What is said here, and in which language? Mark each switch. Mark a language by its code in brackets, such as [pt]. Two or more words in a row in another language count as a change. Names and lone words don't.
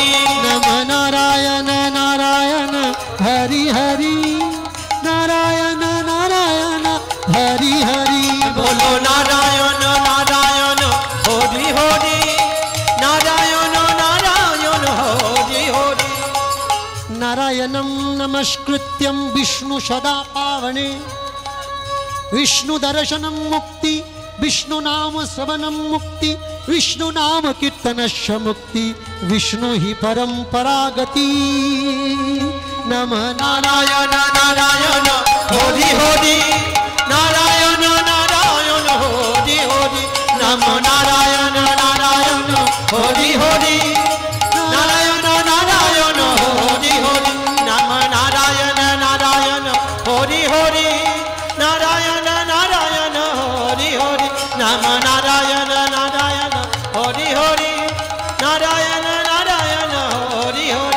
[bn] নম নারায়ণ নারায়ণ হরি হরি, নারায়ণ নারায়ণ হরি হরি। বলো নারায়ণ নারায়ণ হরি হরি, নারায়ণ নারায়ণ হরি হরি। [sa] নারায়ণম নমস্কৃত্যম বিষ্ণু সদা পাবনে, विष्णु दर्शनम मुक्ति, विष्णु नाम श्रवणम मुक्ति, विष्णु नाम कीर्तनस्य मुक्ति, विष्णु ही परंपरागति। नमः नारायण नारायण हरि हरि, नारायण नारायण हरि हरि, नमो नारायण नारायण हरि हरि, नारायण नारायण हरि हरि, नमो नारायण नारायण हरि हरि, नारायण नारायण हरि हरि, नमो नारायण नारायण हरि हरि, नारायण नारायण हरि हरि।